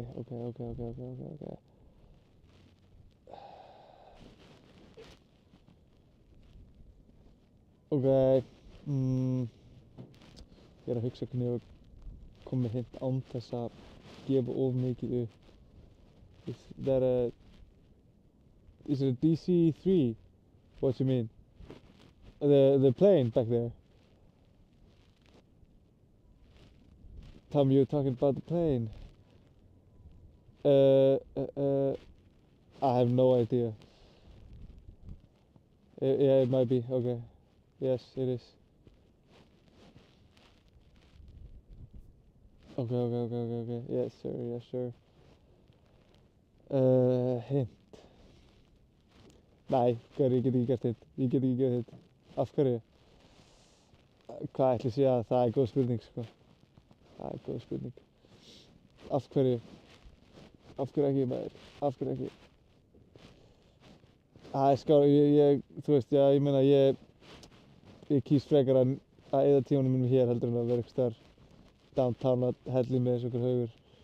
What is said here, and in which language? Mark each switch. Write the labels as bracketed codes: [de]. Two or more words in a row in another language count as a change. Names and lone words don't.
[is] Ok, ég er að hugsa hvernig ég kom með hint án þess að gefa of mikið upp. [en] Is it a DC-3? What you mean? The plane back there? Tom, you're talking about the plane? I have no idea. Yeah, it might be, okay. Yes, it is. Okay. Yes, sir. Hint. [is] Nei, ég get ekki gert hint. Af hverju? Hvað ætli sé að það er góð spurning, sko. Það er góð spurning. Af hverju ekki, maður? Af hverju ekki? Það er skár, þú veist, já, ég meina, ég kýs frekar að eyða tímanum mínum hér heldur en að vera eitthvað staðar downtown að helli með þessu okkur haugur.